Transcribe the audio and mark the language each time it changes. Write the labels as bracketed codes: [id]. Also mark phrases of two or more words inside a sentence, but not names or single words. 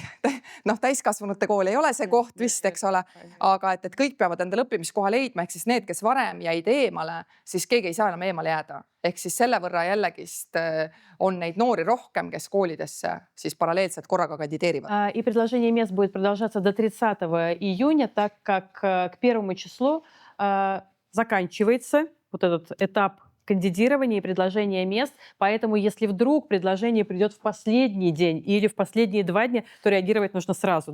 [et] Täiskasvanute kool ei ole see koht vist, eks ole, aga et kõik peavad endale õppimiskoha leidma, ehk siis need, kes varem jäid eemale, siis keegi ei saa enam eemale jääda. Ehk siis selle võrra jällegist on neid noori rohkem, kes koolidesse siis paralleelselt korraga kandideerivad. [ru] И предложение мест будет продолжаться до 30 июня, так как к 1 числу заканчивается вот этот этап кандидирования и предложения мест. Поэтому, если вдруг предложение придет в последний день или в последние 2 дня, то реагировать нужно сразу.